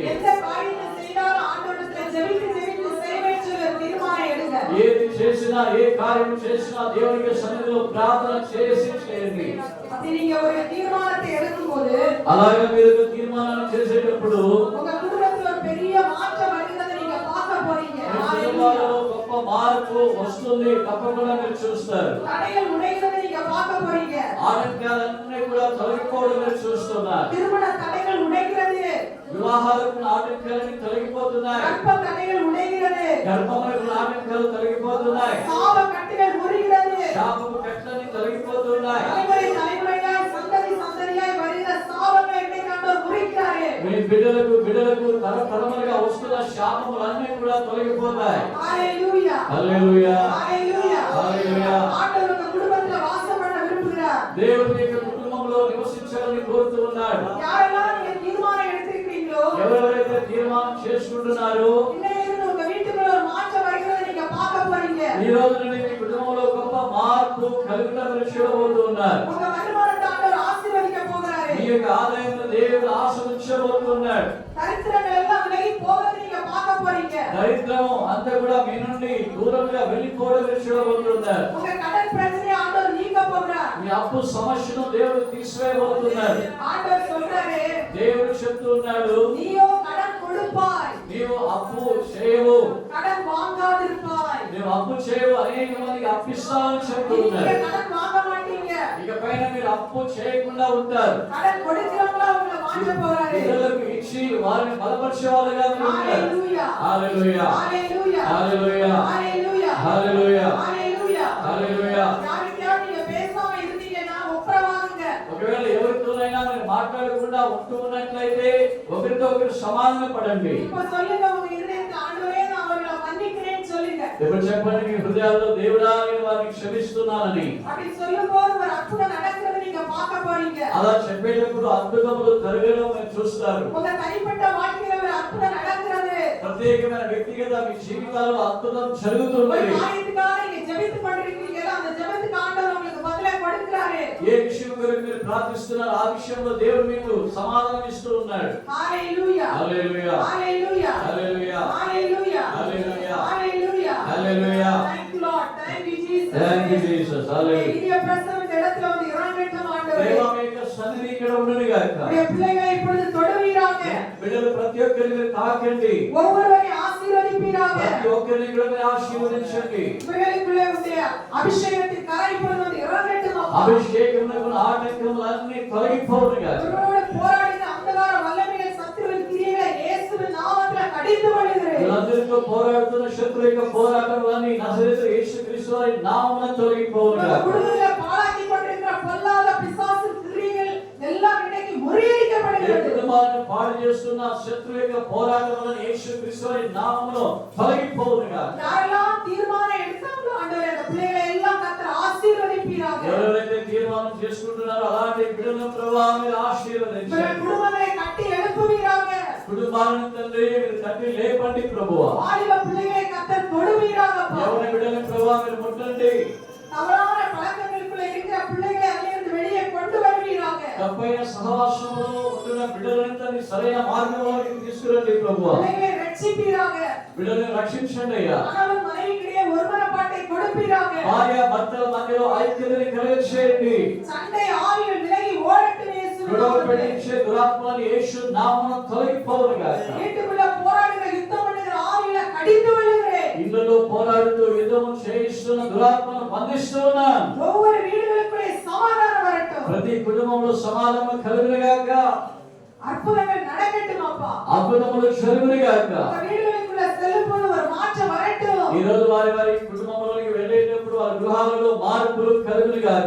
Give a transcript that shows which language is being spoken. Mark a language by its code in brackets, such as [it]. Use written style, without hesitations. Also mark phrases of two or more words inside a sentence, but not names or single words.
[ta] எந்த காரியத்தை செய்தாலும் ஆண்டவரத்துல ஜெபித்து செய்வேன்னு சொல்லி ஒரு தீர்மானம் எடுங்க. [te] ఏది చేసినా ఏ కార్యం చేసినా దేవునికి సన్నిధిలో ప్రార్థన చేసి చేయండి. [ta] அப்படி நீங்க ஒரு தீர்மானத்தை எடுக்கும்போது [te] అలాగే మీరు ఒక తీర్మానాన్ని చేసేటప్పుడు [ta] உங்க குடும்பத்துல ஒரு பெரிய மாற்றம் வருகிறதை நீங்க பார்க்க போறீங்க. [te] మీ కుటుంబాలలో గొప్ప మార్పు వస్తుంది తప్పకుండా మీరు చూస్తారు. [ta] தடைகள் உடைகிறதை நீங்க பார்க்க போறீங்க. [te] ఆటంకాలన్నీ కూడా తొలగిపోవడం మీరు చూస్తున్నారు. [ta] திருமண தடைகள் உடைகிறது. [te] వివాహాలకు ఆటంకాలన్నీ తొలగిపోతున్నాయి. [ta] கர்ப்ப தடைகள் உடைகிறது. [te] గర్భములకు ఆటంకాలు తొలగిపోతున్నాయి. [ta] சாப கட்டுகள் முறிகிறது. [te] శాపము కట్లన్నీ తొలగిపోతున్నాయి. [ta] தலைமுறை தலைமுறையாய் சந்ததி சந்ததியாய் வருகிற சாபங்களை இன்னைக்கு ஆண்டவர் முறிக்கிறாரே. [te] మీ బిడ్డలకు తరతరములుగా వస్తున్న శాపములన్నీ కూడా తొలగిపోతాయి. [ta] ஹalleluya. [te] హల్లెలూయా. [ta] ஹalleluya. [te] హల్లెలూయా. [ta] ஆண்டவர் உங்க குடும்பத்துல வாசம் பண்ண விரும்புகிறார். [te] దేవుడు మీ కుటుంబంలో నివసించాలని కోరుతూ ఉన్నాడు. [ta] யாரெல்லாம் நீங்க தீர்மானம் எடுத்திருக்கீங்களோ [te] ఎవరెవరైతే తీర్మానం చేసుకుంటున్నారో [ta] இன்னைக்கு உங்க வீட்டுக்குள்ள ஒரு மாற்றம் வருகிறதை நீங்க பார்க்க போறீங்க. [te] ఈ రోజు నుండి మీ కుటుంబంలో గొప్ప మార్పు కలుగుతున్న చూడబోతూ ఉన్నారు. [ta] உங்க வருமானத்தை ஆண்டவர் ஆசీర్వదిக்க போகிறாரு. [te] మీ యొక్క ఆదాయంలో దేవుడు ఆశీర్వదించబోతున్నాడు. [ta] தரித்திரங்கள் எல்லாம் விலகி போவதை நீங்க பார்க்க போறீங்க. [te] దరిద్రం అంతా కూడా మీ నుండి దూరంగా వెళ్ళిపోవడం చూడబోతున్నారు. [ta] உங்க கடன் பிரச்சனையை ஆண்டவர் நீக்க போகிறார். [te] మీ అప్పు సమస్యను దేవుడు తీసివేయబోతున్నాడు. [ta] ஆண்டவர் சொல்றாரு, [te] దేవుడు చెప్తూ ఉన్నాడు, [ta] நீயோ கடன் கொடுப்பாய், [te] నీవు అప్పు చేయవు, [ta] கடன் வாங்காதிருப்பாய். [te] నీవు అప్పు చేయవు, అనేక మందికి అప్పిస్తావని చెప్తూ [ta] நீங்க [te] ఉన్నాడు. [ta] கடன் வாங்க மாட்டீங்க. [te] ఇక పైన మీరు అప్పు చేయకుండా ఉంటారు. [ta] கடன் கொடுக்கிறவங்களா உங்களை மாற்ற போறாரு. [te] ఇతరులకు ఇచ్చి వారిని బలపరిచే వాళ్ళుగా మీరు ఉంటారు. [ta] ஹalleluya. [te] హల్లెలూయా. [ta] ஹalleluya. [te] హల్లెలూయా. [ta] ஹalleluya. [te] హల్లెలూయా. [ta] ஹalleluya. [te] హల్లెలూయా. [ta] யாருக்கையாவது நீங்க பேசாம இருந்தீங்கன்னா ஒப்புரவாகுங்க. [te] ఒకవేళ ఎవరితోనైనా మీరు మాట్లాడకుండా ఉంటూ ఉన్నట్లయితే ఒకరితో ఒకరు సమాధాన పడండి. [ta] இப்ப சொல்லுங்க உங்க இதயத்துல ஆண்டவரே நான் அவர்களை மன்னிக்கிறேன்னு சொல்லுங்க. [te] ఇప్పుడు చెప్పండి మీ హృదయాల్లో దేవుడా నేను వారిని క్షమిస్తున్నానని. [ta] அப்படி சொல்லும்போது ஒரு அற்புதம் நடக்கிறதை நீங்க பார்க்க போறீங்க. [te] అలా చెప్పేటప్పుడు అద్భుతములు జరగడం మీరు చూస్తారు. [ta] உங்க தனிப்பட்ட வாழ்க்கையில ஒரு அற்புதம் நடக்கிறது. [te] ప్రత్యేకమైన వ్యక్తిగత మీ జీవితాల్లో అద్భుతం [ta] ஒரு [te] జరుగుతుంది. [ta] காரியத்துக்காக நீங்க ஜெபித்து கொண்டிருக்கீங்களா அந்த ஜெபத்துக்கு ஆண்டவர் உங்களுக்கு பதிலை கொடுக்கிறாரு. [te] ఏ విషయం గురించి మీరు ప్రార్థిస్తున్నారో ఆ విషయంలో దేవుడు మీకు సమాధానం ఇస్తూ ఉన్నాడు. హల్లెలూయా. హల్లెలూయా. హల్లెలూయా. హల్లెలూయా. హల్లెలూయా. హల్లెలూయా. హల్లెలూయా. హల్లెలూయా. [en] Thank you Lord. Thank you Jesus. Thank you Jesus. [te] హల్లెలూయా. [ta] இனிய பிரசனம் இந்த இடத்துல வந்து இறங்கட்டும் ஆண்டவரே. [te] దేవా మీ యొక్క సన్నిధి ఇక్కడ ఉండును గాక. [ta] உடைய பிள்ளைகளை இப்பொழுது தொடுவீராக. [te] బిడ్డలు ప్రతి ఒక్కరిని మీరు తాకండి. [ta] ஒவ்வொருவரையும் ஆசீர்வதிப்பீராக. [te] ప్రతి ఒక్కరిని కూడా మీరు ఆశీర్వదించండి. [ta] இவர்களுக்குள்ளே உடைய அபிஷேகத்தின் கரை இப்பொழுது வந்து இறங்கட்டும் அப்பா. [te] అభిషేకమునకు ఆటంకములన్నీ తొలగిపోవును గాక. [ta] இவரோடு போராடின அந்தகார வல்லமைகள் சத்துருவின் கிரியைகளை இயேசுவின் நாமத்திலே கடிந்து கொள்கிறேன். [te] వీళ్ళందరితో పోరాడుతున్న శత్రు యొక్క పోరాటములన్నీ నజరేతు యేసుక్రీస్తు వారి నామమున తొలగిపోవును గాక. [ta] குடும்பங்களை பாழாக்கி கொண்டிருக்கிற பொல்லாத பிசாசு கிரியைகள் எல்லாம் இன்னைக்கு முறியடிக்கப்படுகிறது. [te] కుటుంబాలను పాడు చేస్తున్న శత్రు యొక్క పోరాటములను యేసుక్రీస్తు వారి నామములో తొలగిపోవును గాక. [ta] யாரெல்லாம் தீர்மானம் எடுத்தாங்களோ ஆண்டவரே அந்த பிள்ளைகளை எல்லாம் கர்த்தர் ஆசீர்வதிப்பீராக. [te] ఎవరైతే తీర్మానం చేసుకుంటున్నారో అలాంటి బిడ్డలను ప్రభువా మీరు ఆశీర్వదించండి. [ta] இவர்கள் குடும்பங்களை கட்டி எழுப்புவீராக. [te] కుటుంబాలను తండ్రి మీరు కట్టి లేపండి ప్రభువా. [ta] வாலிப பிள்ளைகளை கர்த்தர் தொடுவீராக அப்பா. [te] ఎవరి బిడ్డలను ప్రభువా మీరు ముట్టండి. [ta] தவறான பழக்கங்களுக்குள்ள இருக்கிற பிள்ளைகளை அதிலிருந்து வெளியே கொண்டு [te] సహవాసంలో ఉంటున్న బిడ్డలంతా నీ సరైన మార్గంలోకి తీసుకురండి ప్రభువా. [ta] பிள்ளைகளை ரட்சிப்பீராக. [te] బిడ్డలను రక్షించండి అయ్యా. [ta] கணவன் மனைவிக்கிடையே ஒருமனப்பாட்டை கொடுப்பீராக. [te] భార్య భర్తల మధ్యలో ఐక్యతని కలుగచేయండి. [ta] சண்டை ஆவிகள் விலகி ஓடட்டும் இயேசுவின் [te] గొడవ [ta] நாமத்தில். [te] పెట్టించే దురాత్మలు యేసు నామమున తొలగిపోవును గాక. [ta] வீட்டுக்குள்ள போராடுகிற யுத்தம் பண்ணுகிற ஆவிகளை கடிந்து விழுகிறேன். [te] ఇళ్ళలో పోరాడుతూ యుద్ధము చేయిస్తున్న దురాత్మను బంధిస్తూ ఉన్నాను. [ta] ஒவ்வொரு வீடுகளுக்குள்ளே சமாதானம் வரட்டும். [te] ప్రతి కుటుంబంలో సమాధానం కలుగును గాక. [ta] அற்புதங்கள் நடக்கட்டும் அப்பா. [te] అద్భుతములు జరుగును గాక. [ta] உங்க வீடுகளுக்குள்ள செல்லும்போது ஒரு மாற்றம் வரட்டும். [te] ఈ రోజు వారి వారి కుటుంబంలోకి వెళ్ళేటప్పుడు వారి గృహాలలో మార్పులు కలుగును గాక.